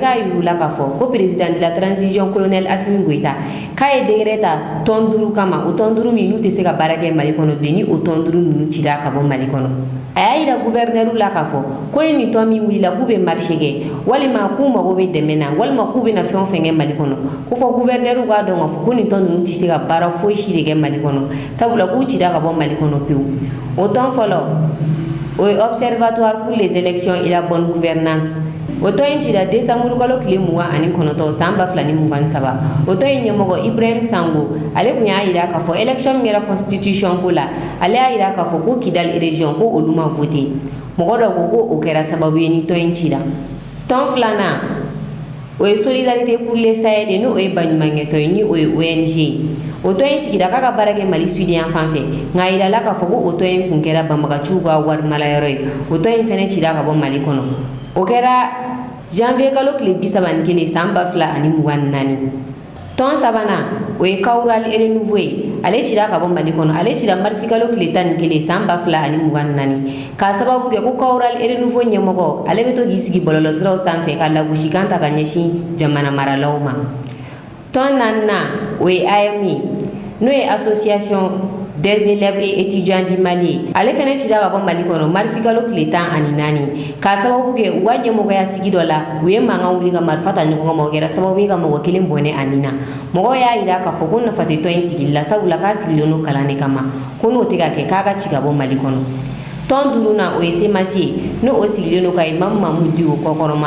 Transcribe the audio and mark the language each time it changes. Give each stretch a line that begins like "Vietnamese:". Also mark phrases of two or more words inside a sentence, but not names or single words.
Bambara: k'a yir'ula k'a fɔ ko
French: président de la transition
Bambara: colonel Assimi Goïta k'a ye décret ta tɔn 5 kama o tɔn 5 min n'u tɛ se ka baara kɛ Mali kɔnɔ bilen ni o tɔn 5 ninnu cira ka bɔ Mali kɔnɔ a y'a yira gouverneur la k'a fɔ ko ni nin tɔn min wulila k'u bɛ marché kɛ walima k'u mago bɛ dɛmɛ na walima k'u bɛna fɛn o fɛn kɛ Mali kɔnɔ ko fɔ gouverneur k'a dɔn k'a fɔ ko nin tɔn ninnu tɛ se ka baara foyi si de kɛ Mali kɔnɔ sabula k'u cira ka bɔ Mali kɔnɔ pewu o tɔn fɔlɔ o ye
French: observatoire pour les élections et la bonne gouvernance
Bambara: o tɔn in cira décembre kalo tile 29 san 2023 o tɔn in ɲɛmɔgɔ Ibrahim Sango ale tun y'a yira k'a fɔ élection min kɛra constitution ko la ale y'a yira k'a fɔ ko Kidal région ko olu ma voté mɔgɔ dɔ ko ko o kɛra sababu ye ni tɔn in cira tɔn filanan o ye
French: solidarité pour les Sahel
Bambara: ni o ye baɲumankɛ tɔn ni o ye ONG o tɔn in sigira k'a ka baara kɛ Mali sud yan fan fɛ nka a yirala k'a fɔ ko o tɔn in kun kɛra banbagaciw ka warimalayɔrɔ ye o tɔn in fɛnɛ cira ka bɔ Mali kɔnɔ o kɛra janvier kalo tile 31 san 2024 tɔn sabanan o ye Kawural Renouveau ye ale cira ka bɔ Mali kɔnɔ ale cira marisi kalo tile 11 san 2024 k'a sababu kɛ ko Kawural Renouveau ɲɛmɔgɔ ale bɛ to k'i sigi bɔlɔlɔsiraw sanfɛ ka lagosi kan ta ka ɲɛsin jamana maralaw ma tɔn naaninan o ye AMI n'o ye
French: association des élèves et étudiants du Mali
Bambara: ale fɛnɛ cira ka bɔ Mali kɔnɔ marisi kalo tile 14 k'a sababu kɛ u ka ɲɛmɔgɔya sigi dɔ la u ye mankan wuli ka marifa ta ɲɔgɔn ma o kɛra sababu ye ka mɔgɔ kelen bɔnɛ a nin na mɔgɔw y'a yira k'a fɔ ko nafa tɛ tɔn in sigili la sabula k'a sigilen don kalan de kama ko n'o tɛ ka kɛ k'a ka ci ka bɔ Mali kɔnɔ tɔn duurunan o ye semasi ye n'o o sigilen don ka Imam Mamu Diko kɔkɔrɔma